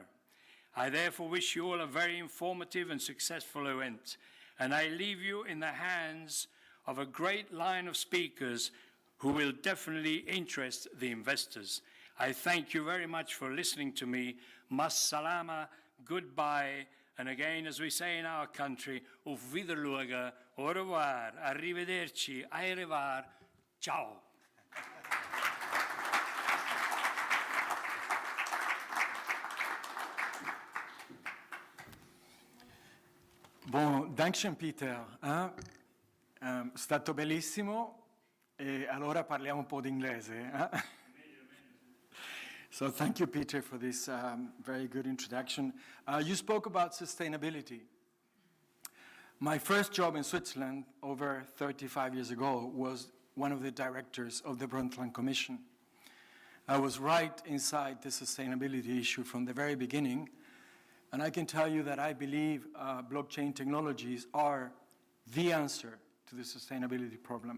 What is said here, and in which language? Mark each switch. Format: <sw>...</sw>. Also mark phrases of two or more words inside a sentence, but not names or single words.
<en>I therefore wish you all a very informative and successful event, and I leave you in the hands of a great line of speakers who will definitely interest the investors. I thank you very much for listening to me.</en> <ar>مع السلامة,</ar> <en>goodbye, and again, as we say in our country,</en> <de>auf Wiedersehen,</de> <fr>au revoir,</fr> <it>arrivederci,</it> <fr>au revoir,</fr> <it>ciao.</it> <de>Buon, Dankeschön Peter.</de> <it>È stato bellissimo e allora parliamo un po' di inglese.</it> <en>So thank you, Peter, for this very good introduction. You spoke about sustainability. My first job in Switzerland over 35 years ago was one of the directors of the Brundtland Commission. I was right inside the sustainability issue from the very beginning, and I can tell you that I believe blockchain technologies are the answer to the sustainability problem.</en>